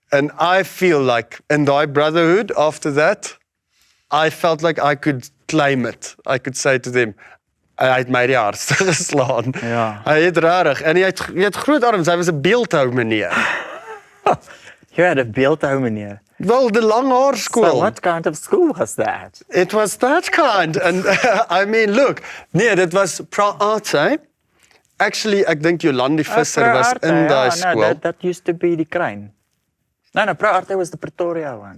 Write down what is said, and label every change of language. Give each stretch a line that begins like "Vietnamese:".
English: And I feel like in
Afrikaans: daai
English: brotherhood after that, I felt like I could claim it. I could say to them,
Afrikaans: hy het my die hardste geslaan. Ja. Hy het rarig. En hy het groot arms. Hy was 'n beeldhou meneer.
English: You had a beeldhou meneer.
Afrikaans: Wel, die lang haar skool.
English: So what kind of school was that? It was that kind. And I mean, look.
Afrikaans: Nee, dit was
English: PRAATING. Actually,
Afrikaans: ek dink Jolandi Visser was in daai skool.
English: No, that used to be die Kruin. No, PRAATING was the Pretoria one.